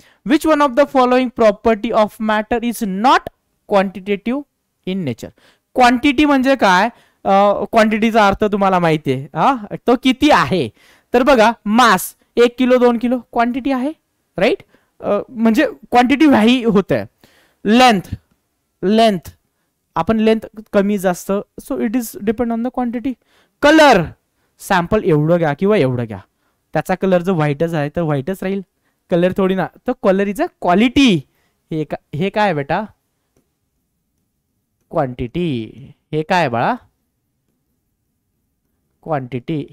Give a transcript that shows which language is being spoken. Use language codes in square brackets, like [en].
[en] Which one of the following property of matter is not quantitative in nature. [mr] Quantity म्हणजे काय, क्वांटिटीचा अर्थ तुम्हाला माहिती आहे, हा तो किती आहे. तर बघा मास 1 किलो 2 किलो क्वांटिटी आहे, राईट. म्हणजे क्वांटिटी व्हाई होते. [en] length length [mr] आपण लेंथ कमी जास्त, [en] So it is depend on the quantity. [mr] Colour sample एवढं घ्या किंवा एवढं घ्या, त्याचा कलर जर व्हाईटच आहे तर व्हाईटच राहील, कलर थोडी ना. [en] तर colour is a quality. [mr] हे काय बेटा, [en] Quantity. [mr] हे काय बाळा, क्वांटिटी.